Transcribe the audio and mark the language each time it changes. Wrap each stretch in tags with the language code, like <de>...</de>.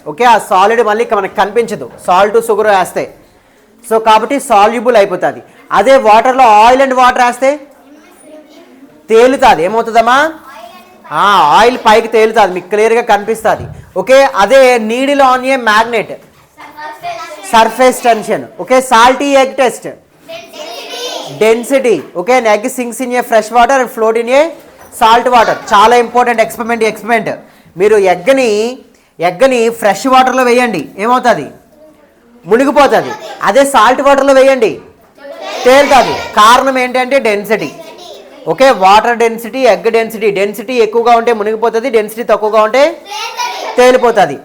<te>Okay, ఆ solid మళ్ళీ మనకు కనిపించదు సాల్ట్ షుగర్ వేస్తే. సో కాబట్టి సాల్యుబుల్ అయిపోతుంది. అదే వాటర్లో ఆయిల్ అండ్ వాటర్ వేస్తే తేలుతుంది. ఏమవుతుందమ్మా? ఆయిల్ పైకి తేలుతుంది, మీకు క్లియర్గా కనిపిస్తుంది. ఓకే, అదే needle on ఏ magnet surface tension. Okay, salty egg test density.</te> <en>Okay, an egg sinks in a fresh water and float in a salt water.</en> <te>చాలా ఇంపార్టెంట్ ఎక్స్పెరిమెంట్. మీరు ఎగ్గని ఫ్రెష్ వాటర్లో వేయండి, ఏమవుతుంది? మునిగిపోతుంది. అదే సాల్ట్ వాటర్లో వేయండి, తేలుతుంది. కారణం ఏంటంటే density. Okay, water density, egg density ఎక్కువగా ఉంటే మునిగిపోతుంది, డెన్సిటీ తక్కువగా ఉంటే తేలిపోతుంది.</te>